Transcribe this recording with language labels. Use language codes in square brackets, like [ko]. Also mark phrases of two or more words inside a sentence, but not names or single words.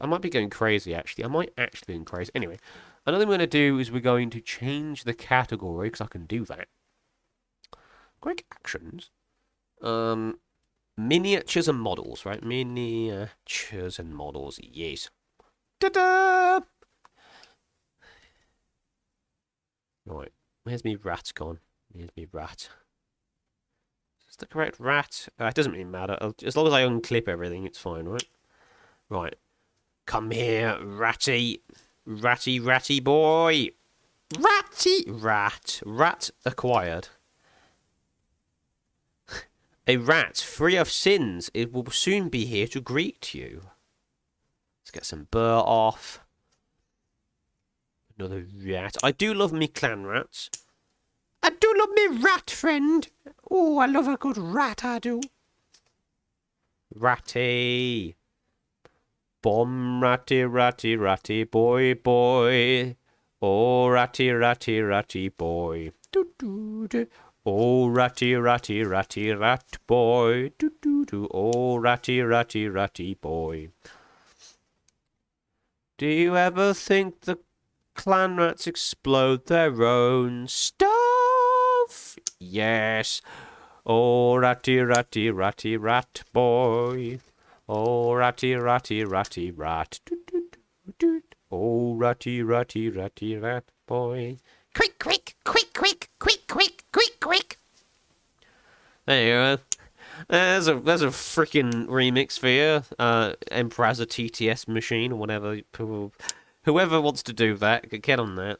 [en] I might be going crazy, actually. I might actually be going crazy. Anyway, another thing we're going to do is we're going to change the category, because I can do that. Quick actions. Miniatures and models, right? Miniatures and models, yes. Ta-da! Right, where's me rat gone? Here's me rat. the correct rat? It doesn't really matter. As long as I unclip everything, it's fine, right? Right. Come here, ratty. Ratty, ratty boy. Ratty. Rat. Rat acquired. A rat free of sins. It will soon be here to greet you. Let's get some burr off. Another rat. I do love me clan rats. I do love me rat friend. Oh, I love a good rat, I do. Ratty. Bomb ratty, ratty, ratty, boy, boy. Oh, ratty, ratty, ratty, boy. Do, do, do. Oh, ratty, ratty, ratty, rat boy. Do, do, do. Oh, ratty, ratty, ratty, boy. Do you ever think the clan rats explode their own stuff? Yes. Oh, ratty, ratty, ratty, rat boy. Oh, ratty, ratty, ratty, rat. Doot, doot, doot, doot. Oh, ratty, ratty, ratty, rat boy. Quick, quick, quick, quick, quick, quick, quick, quick. There you go. There's a freaking remix for you. Emperor's a TTS machine or whatever. Whoever wants to do that, get on that.